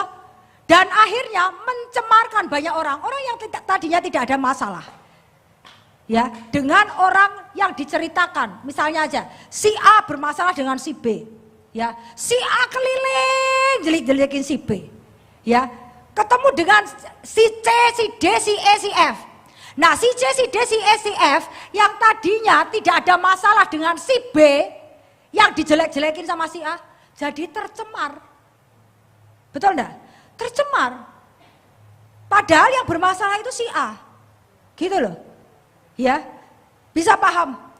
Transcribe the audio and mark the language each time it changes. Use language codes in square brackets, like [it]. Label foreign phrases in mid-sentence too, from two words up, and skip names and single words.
[id] Dan akhirnya mencemarkan banyak orang. Orang yang tadinya tidak ada masalah. Ya, dengan orang yang diceritakan. Misalnya aja, si A bermasalah dengan si B. Ya, si A keliling jelik-jelikin si B, ya, ketemu dengan si C, si D, si E, si F. Nah, si C, si D, si E, si F yang tadinya tidak ada masalah dengan si B yang dijelek-jelekin sama si A, jadi tercemar. Betul enggak? Tercemar. Padahal yang bermasalah itu si A. Gitu loh. Ya. Bisa paham?